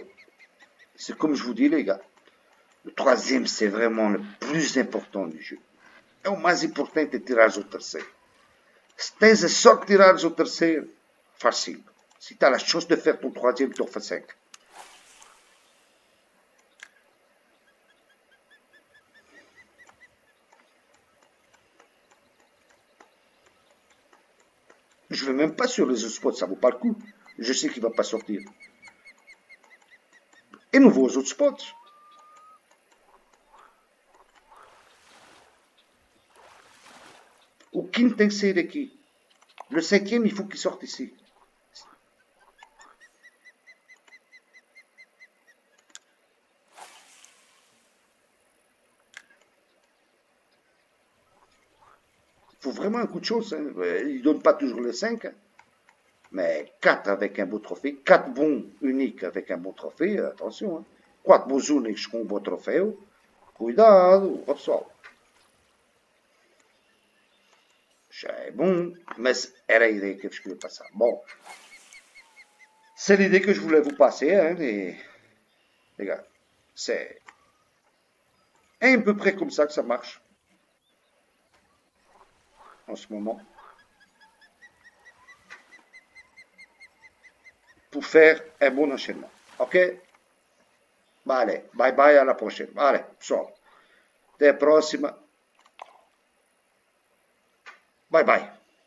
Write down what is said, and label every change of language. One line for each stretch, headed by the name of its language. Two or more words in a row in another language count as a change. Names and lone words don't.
French: C'est comme je vous dis les gars, le troisième c'est vraiment le plus important du jeu.
Portuguese: É o mais importante é tirares o terceiro. Se tens a sorte de tirares o terceiro, faz 5.
French: Si tu as la chance de faire ton troisième, tu en fais 5. Je ne vais même pas sur les autres spots, ça vaut pas le coup. Je sais qu'il ne va pas sortir. Et nous vou aux autres spots.
Portuguese: O quinto tem que sair aqui.
French: Le cinquième, il faut qu'il sorte ici. Il faut vraiment un coup de chance. Hein. Il ne donne pas toujours les 5. Hein. Mais 4 avec un beau trophée. 4 bons uniques avec un bon trophée. Attention. Hein.
Portuguese: 4 bons únicos com um bom troféu. Cuidado, ó pessoal. Já é bom, mas era a ideia que eu vos queria passar. Bom,
French: c'est l'idée que je voulais vous passer, hein, les gars. C'est à peu près comme ça que ça marche en ce moment. Pour faire un bon enchaînement. Ok? Bah allez,
English: bye bye,
French: à la prochaine. Allez,
Portuguese: pessoal. Até a próxima.
English: Bye bye.